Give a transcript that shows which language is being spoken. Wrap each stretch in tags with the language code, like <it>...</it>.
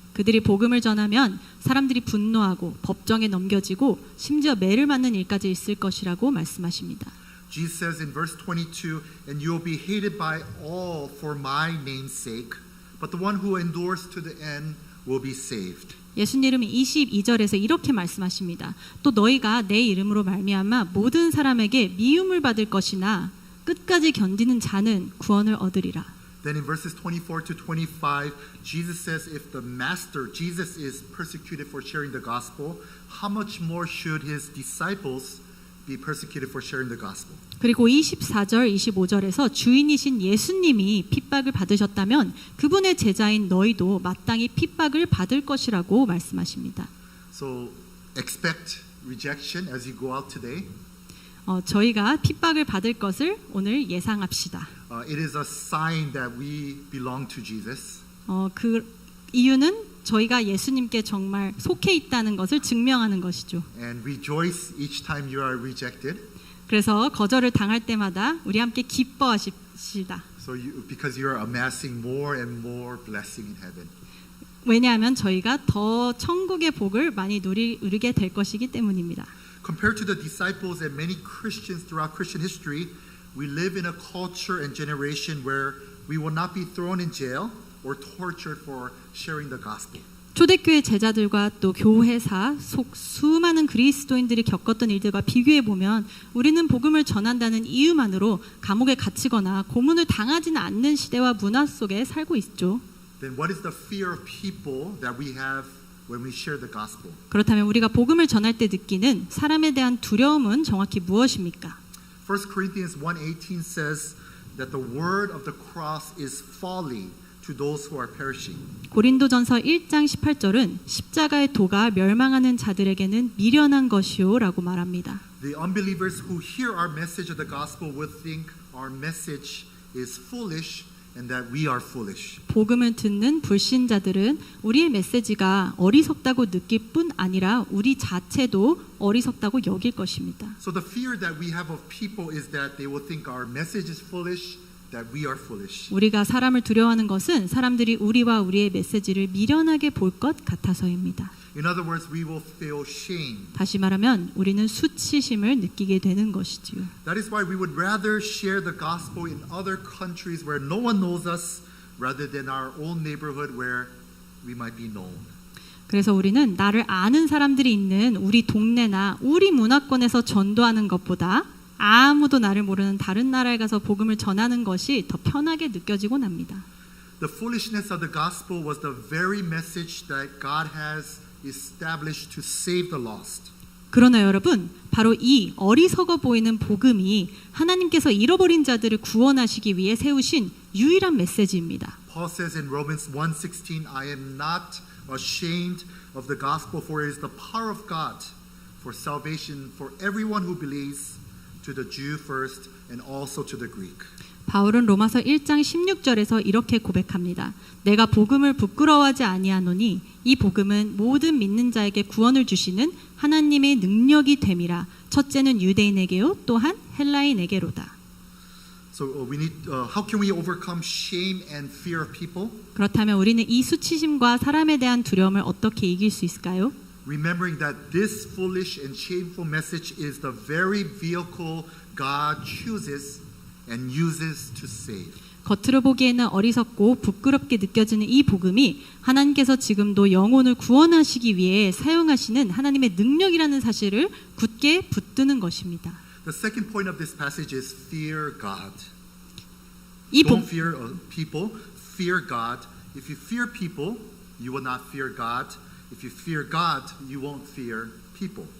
<ko>그들이 복음을 전하면 사람들이 분노하고 법정에 넘겨지고 심지어 매를 맞는 일까지 있을 것이라고 말씀하십니다.</ko> <en>Jesus says in verse 22, and you will be hated by all for my name's sake, but the one who endures to the end will be saved.</en> <ko>예수님은 22절에서 이렇게 말씀하십니다. 또 너희가 내 이름으로 말미암아 모든 사람에게 미움을 받을 것이나 끝까지 견디는 자는 구원을 얻으리라.</ko> <en>Then in verses 24 to 25, Jesus says if the master, Jesus, is persecuted for sharing the gospel, how much more should his disciples be persecuted for sharing the gospel?</en> <ko>그리고 24절, 25절에서 주인이신 예수님이 핍박을 받으셨다면 그분의 제자인 너희도 마땅히 핍박을 받을 것이라고 말씀하십니다.</ko> <en>So expect rejection as you go out today.</en> <ko>저희가 핍박을 받을 것을 오늘 예상합시다.</ko> <en>It is a sign that we belong to Jesus.</en> <ko>그 이유는 저희가 예수님께 정말 속해 있다는 것을 증명하는 것이죠.</ko> <en>And rejoice each time you are rejected.</en> <ko>그래서 거절을 당할 때마다 우리 함께 기뻐하십시다.</ko> <en>So because you are amassing more and more blessing in heaven.</en> <ko>왜냐하면 저희가 더 천국의 복을 많이 누리게 될 것이기 때문입니다.</ko> <en>Compared to the disciples and many Christians throughout Christian history, we live in a culture and generation where we will not be thrown in jail or tortured for sharing the gospel.</en> <ko>초대교회 제자들과 또 교회사 속 수많은 그리스도인들이 겪었던 일들과 비교해 보면 우리는 복음을 전한다는 이유만으로 감옥에 갇히거나 고문을 당하지는 않는 시대와 문화 속에 살고 있죠.</ko> <en>Then what is the fear of people that we have when we share the gospel?</en> <ko>그렇다면 우리가 복음을 전할 때 느끼는 사람에 대한 두려움은 정확히 무엇입니까?</ko> <en>1 Corinthians 1:18 says that the word of the cross is folly to those who are perishing.</en> <ko>고린도전서 1장 18절은 십자가의 도가 멸망하는 자들에게는 미련한 것이요라고 말합니다.</ko> <en>The unbelievers who hear our message of the gospel will think our message is foolish and that we are foolish.</en> <ko>복음을 듣는 불신자들은 우리의 메시지가 어리석다고 느낄 뿐 아니라 우리 자체도 어리석다고 여길 것입니다.</ko> <en>So the fear that we have of people is that they will think our message is foolish, that we are foolish.</en> <ko>우리가 사람을 두려워하는 것은 사람들이 우리와 우리의 메시지를 미련하게 볼 것 같아서입니다.</ko> <en>In other words, we will feel shame.</en> <ko>다시 말하면 우리는 수치심을 느끼게 되는 것이지요.</ko> <en>That is why we would rather share the gospel in other countries where no one knows us rather than our own neighborhood where we might be known.</en> <ko>그래서 우리는 나를 아는 사람들이 있는 우리 동네나 우리 문화권에서 전도하는 것보다 아무도 나를 모르는 다른 나라에 가서 복음을 전하는 것이 더 편하게 느껴지곤 합니다.</ko> <en>The foolishness of the gospel was the very message that God has established to save the lost.</en> <ko>그러나 여러분, 바로 이 어리석어 보이는 복음이 하나님께서 잃어버린 자들을 구원하시기 위해 세우신 유일한 메시지입니다.</ko> <en>Paul says in Romans 1:16, I am not ashamed of the gospel, for it is the power of God for salvation for everyone who believes, to the Jew first and also to the Greek.</en> <ko>바울은 로마서 1장 16절에서 이렇게 고백합니다. 내가 복음을 부끄러워하지 아니하노니 이 복음은 모든 믿는 자에게 구원을 주시는 하나님의 능력이 됨이라. 첫째는 유대인에게요 또한 헬라인에게로다.</ko> <en>So we need. How can we overcome shame and fear of people?</en> <ko>그렇다면 우리는 이 수치심과 사람에 대한 두려움을 어떻게 이길 수 있을까요?</ko> <en>Remembering that this foolish and shameful message is the very vehicle God chooses and uses to save.</en> <ko>겉으로 보기에는 어리석고 부끄럽게 느껴지는 이 복음이 하나님께서 지금도 영혼을 구원하시기 위해 사용하시는 하나님의 능력이라는 사실을 굳게 붙드는 것입니다.</ko> <en>The second point of this passage is fear God.</en> <ko>이</ko> <en>Don't fear people, fear God. If you fear people, you will not fear God. If you fear God, you won't fear people.</en>